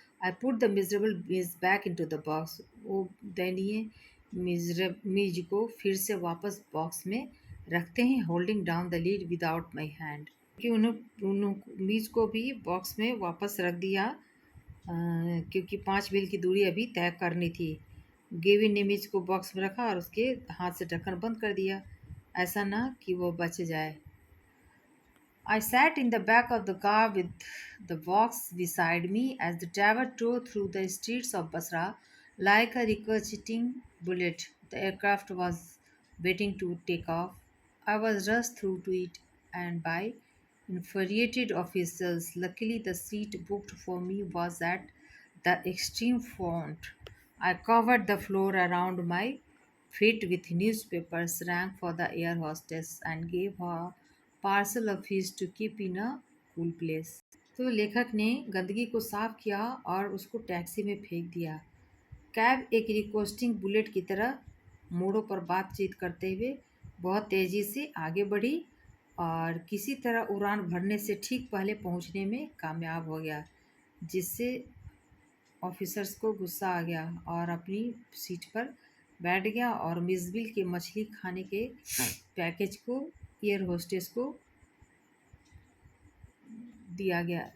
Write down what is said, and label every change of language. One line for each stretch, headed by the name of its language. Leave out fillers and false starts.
English: I put the miserable mess back into the box.
Hindi: वो दयनीय मीज को फिर से वापस बॉक्स में रखते हैं,
English: Holding down the lid without my hand.
Hindi: कि उन्होंने मीज को भी बॉक्स में वापस रख दिया क्योंकि 5 मील की दूरी अभी तय करनी थी। गेविन ने मीज को बॉक्स में रखा और उसके हाथ से ढक्कन बंद कर दिया, ऐसा ना कि वो बच जाए।
English: I sat in the back of the car with the box beside me as the driver tore through the streets of Basra like a ricocheting bullet. The aircraft was waiting to take off. I was rushed through to it and by infuriated officials. Luckily, the seat booked for me was at the extreme front. I covered the floor around my feet with newspapers, rang for the air hostess, and gave her parcel of fish to keep in a cool place.
Hindi: तो लेखक ने गंदगी को साफ किया और उसको taxi में फेंक दिया। कैब एक रिक्वेस्टिंग बुलेट की तरह मोड़ों पर बातचीत करते हुए बहुत तेज़ी से आगे बढ़ी और किसी तरह उड़ान भरने से ठीक पहले पहुंचने में कामयाब हो गया, जिससे ऑफिसर्स को गुस्सा आ गया और अपनी सीट पर बैठ गया और मिसबिल के मछली खाने के पैकेज को एयर होस्टेस को दिया गया।